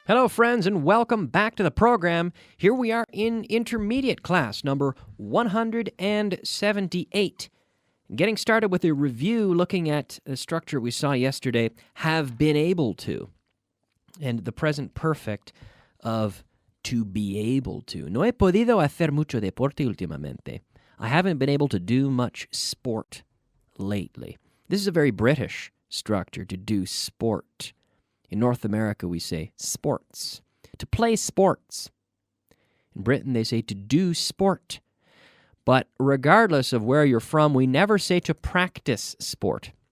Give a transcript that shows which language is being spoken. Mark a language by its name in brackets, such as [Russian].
[English] Hello, friends, and welcome back to the program. Here we are in Intermediate class number 178. Getting started with a review looking at the structure we saw yesterday, have been able to, and the present perfect of to be able to. [Spanish] No he podido hacer mucho deporte últimamente. [English] I haven't been able to do much sport lately. This is a very British structure, to do sport. In North America, we say sports. To play sports. In Britain, they say to do sport. But regardless of where you're from, we never say to practice sport.